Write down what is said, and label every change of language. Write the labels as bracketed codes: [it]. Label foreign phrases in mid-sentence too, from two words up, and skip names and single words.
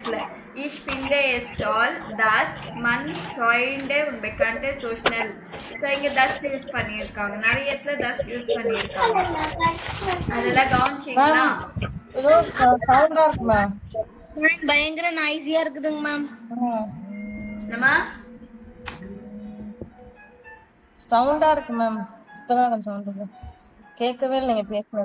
[de] டெக்ஸ்ட்ல ich finde es toll dass man Freunde und Bekannte so schnell so [ta] இங்க das யூஸ் பண்ணியிருக்காங்க நிறைய இடத்துல das யூஸ் பண்ணியிருக்காங்க அதெல்லாம் கவனிச்சிங்களா ஏதோ சவுண்டா இருக்கு மேம் பயங்கர நாய்ஸியா இருக்குதுங்க மேம் என்னம்மா சவுண்டா இருக்கு மேம் இப்பதான் கொஞ்சம் சவுண்ட் இருக்கு கேட்கவே இல்லை நீங்க பேசுனது